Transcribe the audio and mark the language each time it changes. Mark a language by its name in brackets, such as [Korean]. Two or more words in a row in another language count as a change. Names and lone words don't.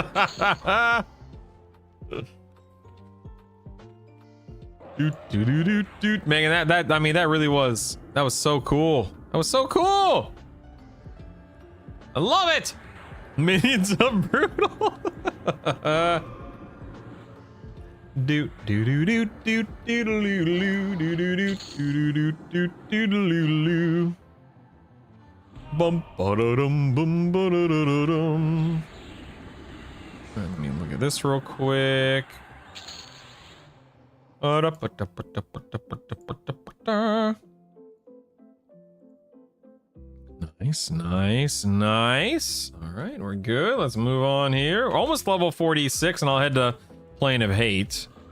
[English] Doot. Megan, that I mean, that was so cool. That was so cool. I love it. Minions of Brutal. Doot doot doot doot doodaloo doot doot doot doot doodaloo. Bum ba-da-dum bum ba-da-da-da-dum. Let me look at this real quick. Nice. All right, we're good. Let's move on here. Almost level 46, and I'll head to Plane of Hate.